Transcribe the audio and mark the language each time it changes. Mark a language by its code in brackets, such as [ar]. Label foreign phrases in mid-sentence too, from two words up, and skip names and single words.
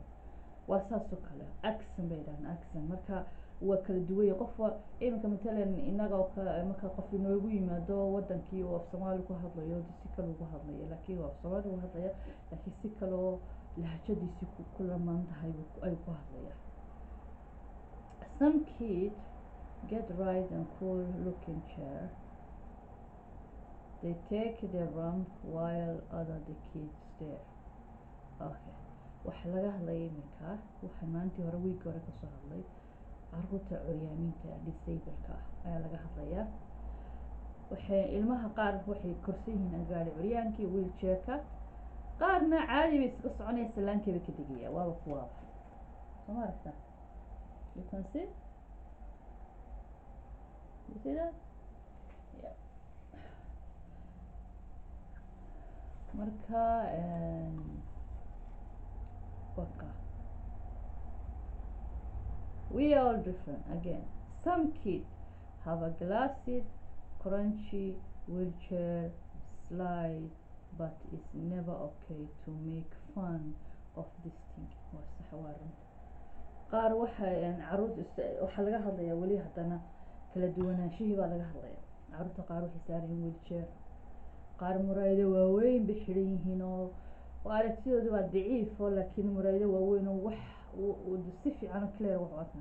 [so] waa saas oo kale accent bay dhahaan, accent. marka waa kala duwan qofka. iminka matalan inaga oo kale marka qof inoogu yimaado wadankii oo af Soomaali ku hadlayo, si kale ugu hadlaya, laakiin waa af Soomaali ugu hadlaya, laakiin si kale oo lahjadiisi ku lamaan tahay ay ku hadlaya. [en] Some kids get right and cool looking chair. They take their ramp while other the kids stare. Okay. [so] waxa laga hadlaya iminka, waxa maantii hore wiigii hore kasoo hadlay caruurta curyaaminta disableka ayaa laga hadlayaa. waxay ilmaha qaar waxay korsan yihiin gaari curyaankii wheelchairka, qaarna caadi bay iska soconaya, salaankii bay ka degaya, waaba kuwaaba. soo ma aragta? [en] You can see? You see that? Yeah. marka we are all different. Again, some kids have a glassy, crunchy wheelchair slide, but it's never okay to make fun of this thing. [so] waa sax, waa run. qaar waxaa laga hadlayaa weli haddana kala duwanaanshihii baa laga hadlaya. caruurta qaar waxay saaran yihiin wheelchair, qaar muraayado waaweyn bay xidhan yihiin oo aragtidooda waa daciifo, laakiin muraayado waaweyn oo wax si fiican oo clear wax u arkaan.